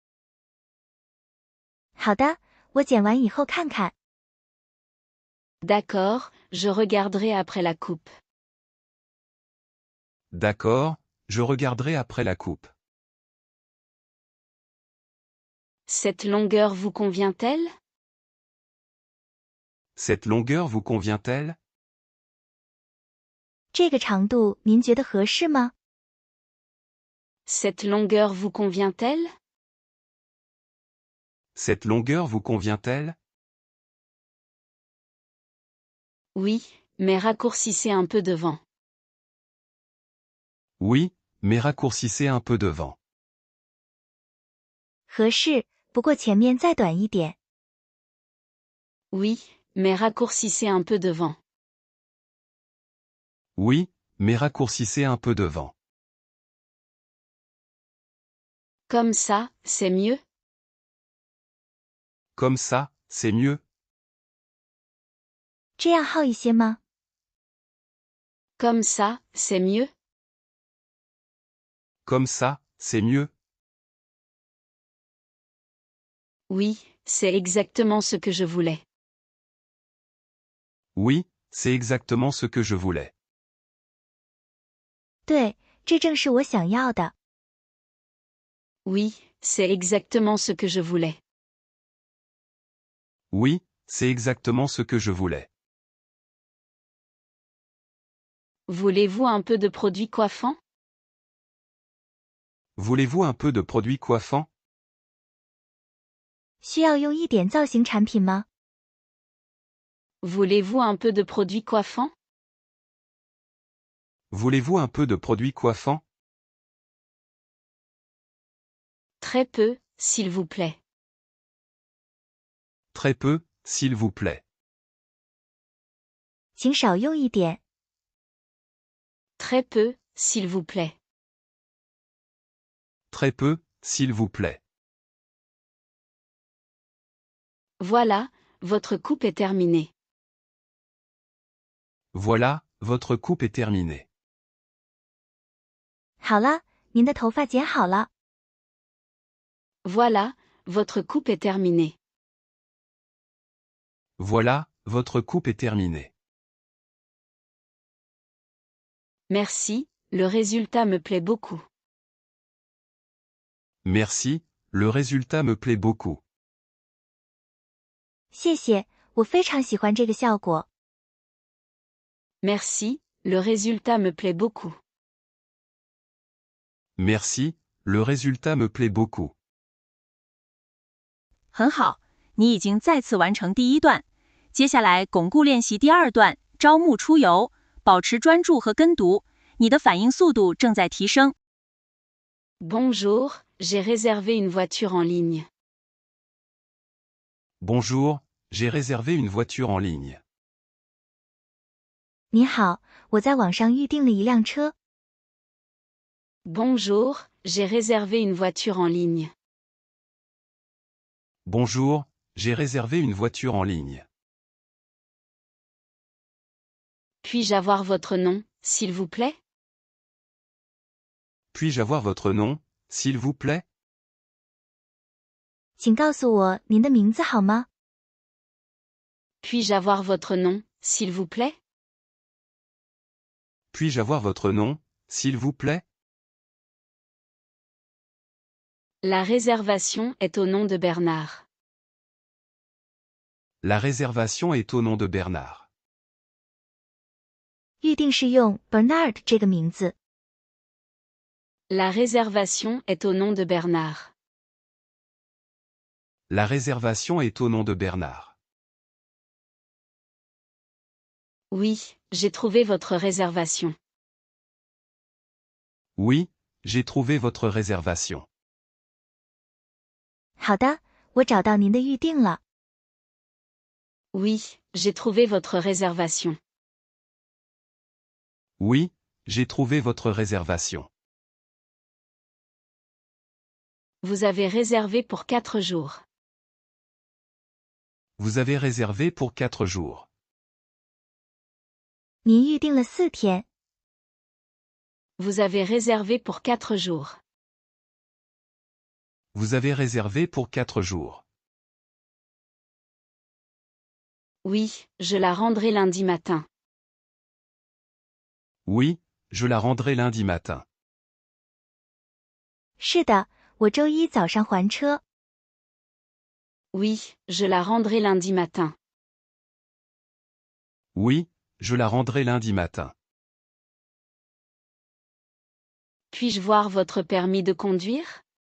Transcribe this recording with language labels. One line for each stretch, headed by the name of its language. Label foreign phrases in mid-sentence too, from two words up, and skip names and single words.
Chinese: 好的，我剪完以后看看。
French: D'accord, je regarderai après la coupe. D'accord, je regarderai après la coupe. Cette longueur vous convient-elle? Cette longueur vous convient-elle?
Chinese: 这个长度您觉得合适吗？
French: Cette longueur vous convient-elle? Cette longueur vous convient-elle? Oui, mais raccourcissez un peu devant. Oui, mais raccourcissez un peu devant.
Chinese: 合适，不过前面再短一点。
French: Oui, mais raccourcissez un peu devant. Oui, mais raccourcissez un peu devant. Comme ça, c'est mieux? Comme ça, c'est mieux?
Chinese: 这样好一些吗？
French: Comme ça, c'est mieux? Comme ça, c'est mieux? Oui, c'est exactement ce que je voulais. Oui, c'est exactement ce que je voulais.
Chinese: 对，这正是我想要的。
French: Oui, c'est exactement ce que je voulais. Oui, c'est exactement ce que je voulais. Voulez-vous un peu de produits coiffants? Voulez-vous un peu de produits coiffants?
Chinese: 需要用一点造型产品吗？
French: Voulez-vous un peu de produits coiffants? Voulez-vous un peu de produits coiffants? Très peu, s'il vous plaît. Très peu, s'il vous plaît.
Chinese: 请少用一点。
French: Très peu, s'il vous plaît. Très peu, s'il vous plaît. Voilà, votre coupe est terminée. Voilà, votre coupe est terminée.
Chinese: 好了，您的头发剪好了。
French: Voilà, votre coupe est terminée. Voilà, votre coupe est terminée. Merci, le résultat me plaît beaucoup. Merci, le résultat me plaît beaucoup.
Chinese: 谢谢，我非常喜欢这个效果。
French: Merci, le résultat me plaît beaucoup. Merci, le résultat me plaît beaucoup.
Chinese: 很好，你已经再次完成第一段，接下来巩固练习第二段，招募出游，保持专注和跟读，你的反应速度正在提升。
French: Bonjour, j'ai réservé une voiture en ligne. Bonjour, j'ai réservé une voiture en ligne.
Chinese: 你好，我在网上预订了一辆车。
French: Bonjour, j'ai réservé une voiture en ligne. Bonjour, j'ai réservé une voiture en ligne. Puis-je avoir votre nom, s'il vous plaît? Puis-je avoir votre nom, s'il vous plaît?
Chinese: 请告诉我您的名字好吗？
French: Puis-je avoir votre nom, s'il vous plaît? Puis-je avoir votre nom, s'il vous plaît? La réservation est au nom de Bernard. La réservation est au nom de Bernard.
Chinese: 预订是用 Bernard 这个名字。
French: La réservation est au nom de Bernard. La réservation est au nom de Bernard. Oui, j'ai trouvé votre réservation. Oui, j'ai trouvé votre réservation.
Chinese: 好的，我找到您的预订了。
French: Oui, j'ai trouvé votre réservation. Oui, j'ai trouvé votre réservation. Vous avez réservé pour 4 jours. Vous avez réservé pour 4 jours.
Chinese: 您预订了4天。
French: Vous avez réservé pour 4 jours. Vous avez réservé pour 4 jours. Oui, je la rendrai lundi matin. Oui, je la rendrai lundi matin.
Chinese: 是的，我周一早上还车。
French: Oui, je la rendrai lundi matin. Oui, je la rendrai lundi matin. Puis-je voir votre permis de conduire?